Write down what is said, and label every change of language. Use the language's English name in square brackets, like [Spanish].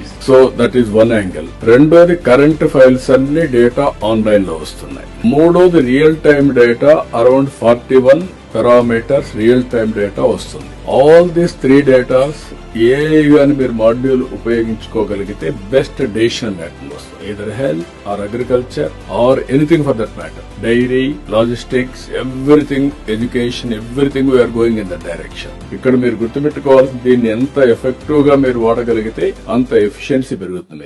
[English] So that is one angle. [Telugu] రెండోది current files అన్ని data online లో వస్తున్నాయి. మూడోది real time data around 41 parameters real time data వస్తుంది. ఆల్ దీస్ 3 డేటాస్ ఏ గాని మీరు మాడ్యూల్ ఉపయోగించుకోగలిగితే బెస్ట్ డెసిషన్ మేకింగ్ వస్తుంది. [English] either health or agriculture or anything for that matter. Dairy, logistics, everything, education, everything we are going in that direction. [Telugu] ఇక్కడ మీరు గుర్తుపెట్టుకోవాల్సింది దీన్ని ఎంత effective గా మీరు వాడగలిగితే అంత ఎఫిషియన్సీ పెరుగుతుంది.